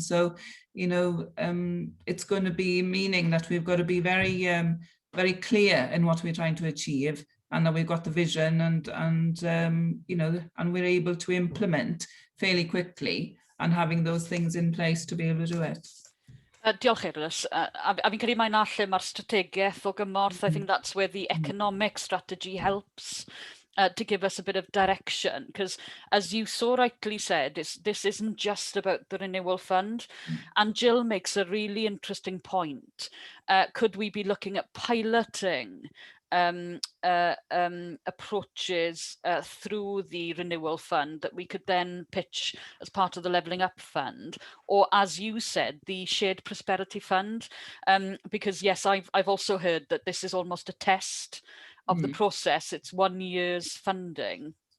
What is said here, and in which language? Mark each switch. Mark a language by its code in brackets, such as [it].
[en] So, it's going to be meaning that we've got to be very very clear in what we're trying to achieve, and that we've got the vision and we're able to implement fairly quickly, and having those things in place to be able to do it. [cy] Diolch Irlis. A fi'n credu mae'n lle mae'r strategaeth o gymorth. [en] I think that's where the economic strategy helps to give us a bit of direction, because as you so rightly said, this isn't just about the renewal fund. And Jill makes a really interesting point. Could we be looking at piloting approaches through the renewal fund that we could then pitch as part of the levelling up fund, or as you said, the shared prosperity fund, because yes, I've also heard that this is almost a test of the process. It's 1 year's funding,